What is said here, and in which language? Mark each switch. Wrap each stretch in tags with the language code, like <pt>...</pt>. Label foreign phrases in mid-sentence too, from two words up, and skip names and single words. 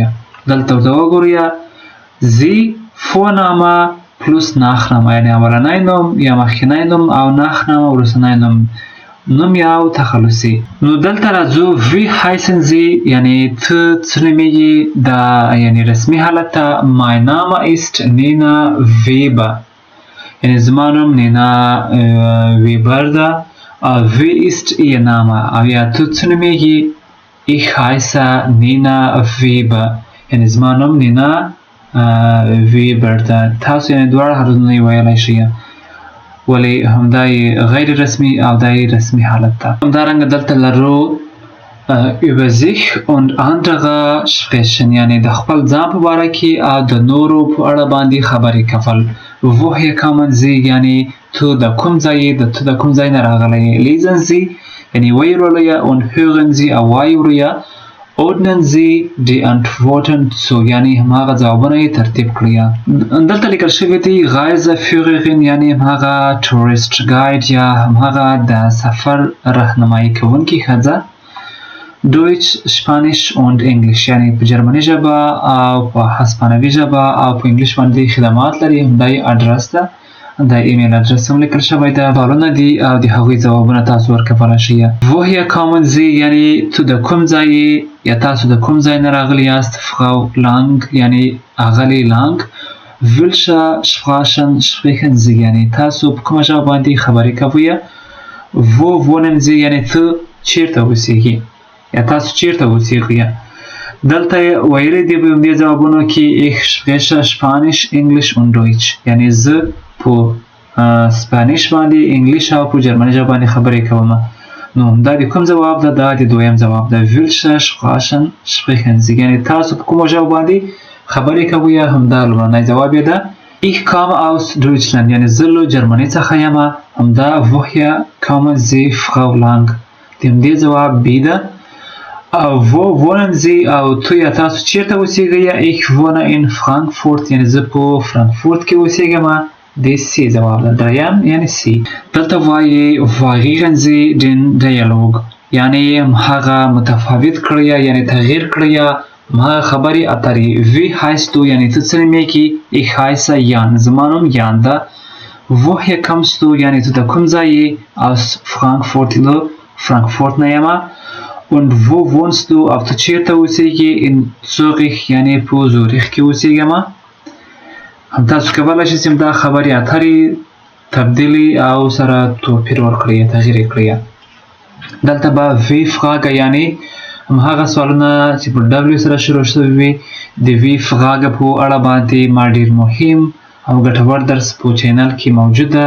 <ps>دلته ورته وګورئ</ps> <de>Sie Vorname plus Nachname</de> <ps>یعنی اولنی نوم یا مخکینی نوم او ناخنامه وروستنی نوم یا تخلصي. نو دلته راځو</ps> <de>wie heißen Sie</de> <ps>یعنی ته څه نومیږي دا یعنی رسمي حالت ته</ps> <de>my name ist Nina Weber</de> <ps>یعنی زما نوم نینا ویبر ده.</ps> <de>wie ist Ihr Name</de> <ps>او یا ته څه نومیږي</ps> <de>ich heiße Nina Weber</de> <ps>یعنی زما نوم نینا ویبر ده. تاسو یعنی دواړه حالتونه یې ویلی شئ ولی همدای غیر رسمی او دای رسمی حالت ده. همدارنګه دلته لرو</ps> <de>über sich und andere sprechen</de> <ps>یعنی د خپل ځان په باره کې او د نورو په اړه باندې خبرې کول.</ps> <de>woher kommen Sie</de> <ps>یعنی ته د کوم ځای ته د کوم ځای نه راغلی.</ps> <de>lesen Sie</de> <ps>یعنی ویلولئ</ps> <de>und hören Sie</de> <ps>او وایورئ.</ps> <de>ordnen Sie die Antworten zu</de> <ps>یعنی هماغه ځوابونه یې ترتیب کړئ. دلته لیکل شوي دي Reiseführerin یعنی هماغه</ps> <en>tourist guide</en> <ps>یا هماغه د سفر رهنمایي کوونکې ښځه.</ps> <de>Deutsch, Spanish und English</de> <ps>یعنی په جرمني ژبه او په هسپانوي ژبه او په انګلیش باندې خدمات لري. همدای اډرس ده. د ایمیل اډرس هم لیکل شوی ده. سوالونه دي او د هغوی ځوابونه تاسو ورکولی شئ.</ps> <de>woher kommen Sie</de> <ps>یعنی ته د کوم ځای یا تاسو د کوم ځای نه راغلي یاست. Frau Lang یعنی اغلې لانګ.</ps> <de>welche Sprachen sprechen Sie</de> <ps>یعنی تاسو په کومه ژبه باندې خبرې کوئ.</ps> <de>wo wohnen Sie</de> <ps>یعنی ته چیرته اوسیږي یا تاسو چیرته اوسیږئ. دلته ویلي دي په دې ځوابونو کې</ps> <de>ich spreche Spanisch, English und Deutsch</de> <ps>یعنی زه په سپانیش باندې انګلیش او په جرمني ژبه باندې خبرې کوم. نو دا د کوم ځواب ده. دا د دویم ځواب ده.</ps> <de>welche Sprachen sprechen Sie</de> <ps>یعنی تاسو په کومه ژبه باندې خبرې کوئ. همدا لومړنی ځواب یې ده.</ps> <de>ich komme aus Deutschland</de> <ps>یعنی زه له جرمني څخه یم. همدا</ps> <de>woher kommen Sie Frau Lang</de> <ps>د همدې ځواب B ده. او</ps> <de>wo wohnen Sie</de> <ps>او تو یا تاسو چیرته اوسیږئ.</ps> <de>ich wohne in Frankfurt</de> <ps>یعنی زه په فرانکفورت کې اوسیږم. د سی ځواب ده. دریم یعنی سی. دلته وایي</ps> <de>variieren Sie den Dialog</de> <ps>یعنی هغه متفاوت کړئ یعنی تغییر کړئ هغه خبرې اترې.</ps> <de>wie heißt du</de> <ps>یعنی ته څه نومیږي.</ps> <de>ich heiße Jan</de> <ps>زما نوم یان ده.</ps> <de>woher kommst du</de> <ps>یعنی ته د کوم ځای</ps> <de>aus Frankfurt</de> <ps>له فرانکفورت نه یم.</ps> <de>und wo wohnst du</de> <ps>او ته چیرته اوسیږي.</ps> <de>in Zürich</de> <ps>یعنی په زوریخ کې اوسیږم. هم تاسو کولی شئ چې دا خبرې اترې تبدیلي او سره توپیر ورکړئ تغییر یې کړئ. دلته به</ps> <de>W-Fragen</de> <ps>یعنی همهغه سوالونه چې په ډبلیو سره شروع شوي وي د</ps> <de>W-Fragen</de> <ps>په اړه باندې ما ډېر مهم او ګټور درس په چینل کې موجود ده.</ps>